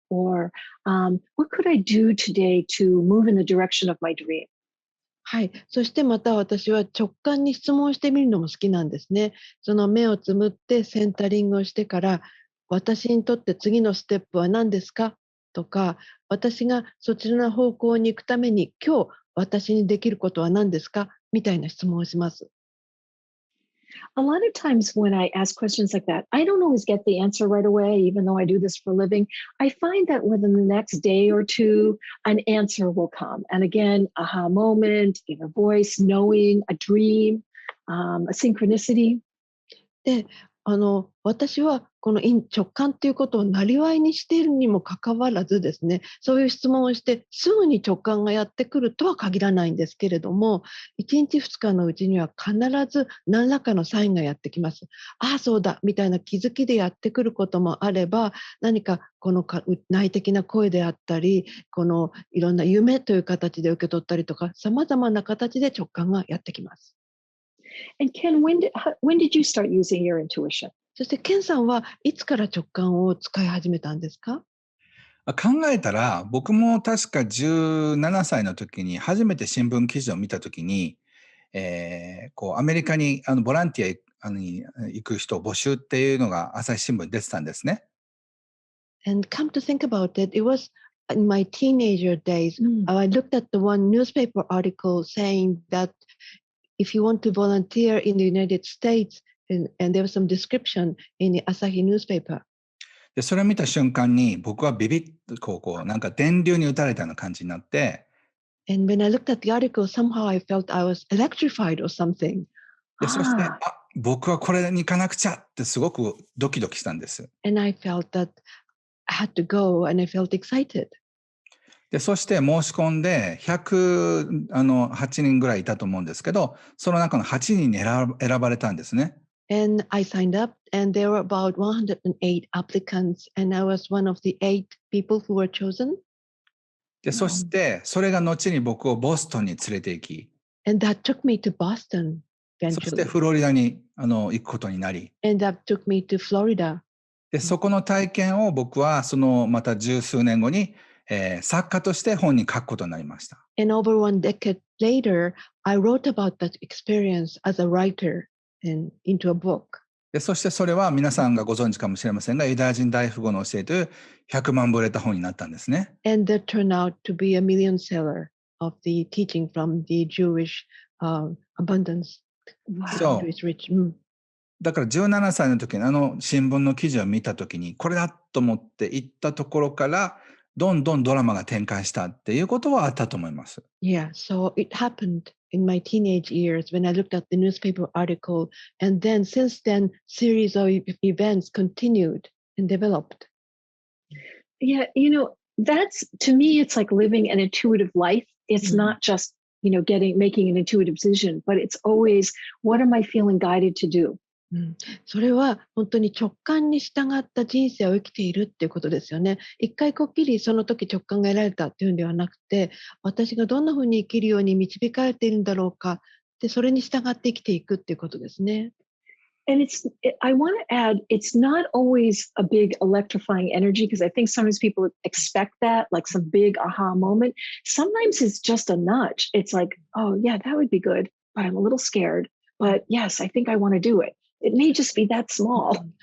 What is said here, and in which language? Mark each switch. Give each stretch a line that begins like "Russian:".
English: Or what could I do today to move in the direction of my dream?
Japanese: はい。そしてまた私は直感に質問してみるのも好きなんですね。その目をつむってセンタリングをしてから、私にとって次のステップは何ですかとか、私がそちらの方向に行くために今日私にできることは何ですかみたいな質問をします。
English: A lot of times when I ask questions like that, I don't always get the answer right away, even though I do this for a living. I find that within the next day or two, an answer will come. And again, aha moment, inner voice, knowing, a dream, a synchronicity.
Japanese: で、私はこの直感ということを生業にしているにもかかわらずですね、そういう質問をしてすぐに直感がやってくるとは限らないんですけれども、1日2日のうちには必ず何らかのサインがやってきます。ああ、そうだみたいな気づきでやってくることもあれば、何かこの内的な声であったり、このいろんな夢という形で受け取ったりとか、様々な形で直感がやってきます。
English: And Ken, when did you start using your intuition?
Japanese: そしてケンさんはいつから直感を使い始めたんですか？考えたら、僕も確か17歳の時に初めて新聞記事を見た時に、アメリカにボランティアに行く人を募集っていうのが朝日新聞に出てたんですね。
English: And come to think about it, it was in my teenager days, I looked at the one newspaper article saying that if you want to volunteer in the United States, and there was some description in the Asahi newspaper.
Japanese: で、それを見た瞬間に僕はビビッとなんか電流に打たれたような感じになって、
English: And when I looked at the article, somehow I felt I was electrified or something.
Japanese: で、そして、僕はこれに行かなくちゃってすごくドキドキしたんです。
English: And I felt that I had to go and I felt excited.
Japanese: で、そして申し込んで108人ぐらいいたと思うんですけど、その中の8人に選ばれたんですね。
English: And I signed up, and there were about 108 applicants, and I was one of the 8 people who were chosen.
Japanese: で、そしてそれが後に僕をボストンに連れて行き、
English: And that took me to Boston
Japanese: そして
English: eventually.
Japanese: フロリダに行くことになり、
English: And that took me to Florida.
Japanese: で、そこの体験を僕はまた十数年後に、作家として本に書くことになりました。
English: And over 1 decade later, I wrote about that experience as a writer and into a book.
Japanese: で、そしてそれは皆さんがご存知かもしれませんが、ユダヤ人大富豪の教えという100万部売れた本になったんですね。
English: And that turned out to be a million seller of the teaching from the Jewish abundance. So, Jewish rich.
Japanese: だから17歳の時に新聞の記事を見た時にこれだと思って行ったところからどんどんドラマが展開したっていうことはあったと思います。
English: Yeah, so it happened in my teenage years when I looked at the newspaper article, and then since then, series of events continued and developed. Yeah, that's to me, it's like living an intuitive life. It's not just, making an intuitive decision, but it's always, what am I feeling guided to do?
Japanese: うん、それは本当に直感に従った人生を生きているっていうことですよね。一回こっきりその時直感が得られたっていうんではなくて、私がどんなふうに生きるように導かれているんだろうか、でそれに従って生きていくっていうことですね。
English: And I want to add, it's not always a big electrifying energy because I think sometimes people expect that, like some big aha moment. Sometimes it's just a nudge. It's like, oh, yeah, that would be good, but I'm a little scared. But yes, I think I want to do it. It may just be that small.